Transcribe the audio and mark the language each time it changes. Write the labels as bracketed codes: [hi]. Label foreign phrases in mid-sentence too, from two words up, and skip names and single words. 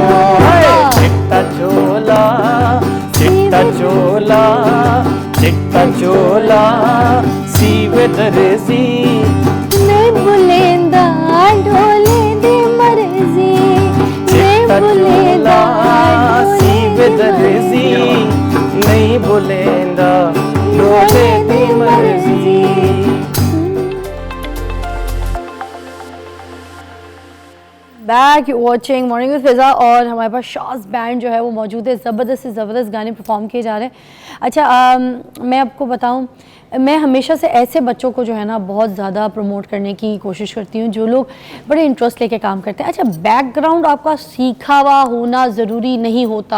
[pa] ਚਿੱਟਾ ਚੋਲਾ ਚਿੱਟਾ ਚੋਲਾ ਚਿੱਟਾ ਚੋਲਾ ਸੀਵੇ ਦਰਜ਼ੀ ਨਹੀਂ ਭੁਲੇਂਦਾ ਡੋਲੇ ਦੇ ਮਰਜ਼ੀ। ਚਿੱਟਾ ਚੋਲਾ ਸੀਵੇ ਦਰਜ਼ੀ ਨਹੀਂ ਭੁਲੇਂਦਾ ਡੋਲੇ ਦੀ ਮਰਜ਼ੀ। [en] back watching Morning with Fiza [ur] اور ہمارے پاس شاز بینڈ جو ہے وہ موجود ہے. زبردست سے زبردست گانے پرفارم کیے جا رہے ہیں۔ اچھا میں آپ کو بتاؤں، میں ہمیشہ سے ایسے بچوں کو جو ہے نا بہت زیادہ پروموٹ کرنے کی کوشش کرتی ہوں جو لوگ بڑے انٹرسٹ لے کے کام کرتے ہیں. اچھا بیک گراؤنڈ آپ کا سیکھا ہوا ہونا ضروری نہیں ہوتا.